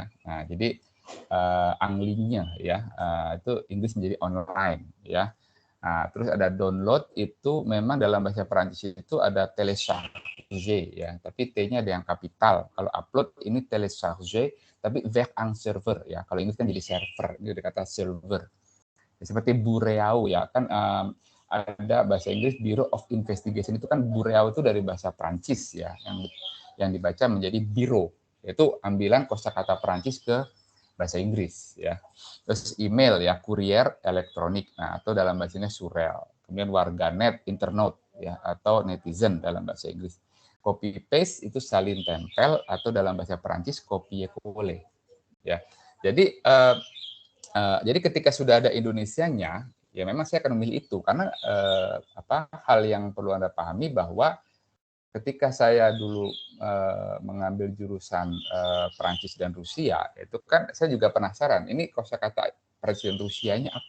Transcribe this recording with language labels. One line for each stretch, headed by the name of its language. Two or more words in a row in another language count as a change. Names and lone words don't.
Indonesian: Nah, jadi anglingnya ya, itu Inggris menjadi online ya. Nah, terus ada download, itu memang dalam bahasa Perancis itu ada télécharger ya, tapi T-nya ada yang kapital. Kalau upload ini télécharger, tapi
French: vers un server
Indonesian: ya. Kalau Inggris kan jadi server, ini ada kata server. Ya, seperti Bureau ya, kan ada bahasa Inggris
English: Bureau of Investigation,
Indonesian: itu kan Bureau itu dari bahasa Perancis ya, yang dibaca menjadi biro. Itu ambilan kosakata Perancis ke bahasa Inggris ya. Terus email ya,
French: kurier elektronik,
Indonesian: nah atau dalam bahasanya surel. Kemudian warganet, internet ya, atau netizen dalam bahasa Inggris.
English: Copy paste
Indonesian: itu salin tempel, atau dalam bahasa Perancis
French: copier coller
Indonesian: ya. Jadi jadi ketika sudah ada Indonesianya, ya memang saya akan memilih itu karena hal yang perlu Anda pahami bahwa ketika saya dulu mengambil jurusan Perancis dan Rusia, itu kan saya juga penasaran, ini kosakata Perancis dan Rusianya apa?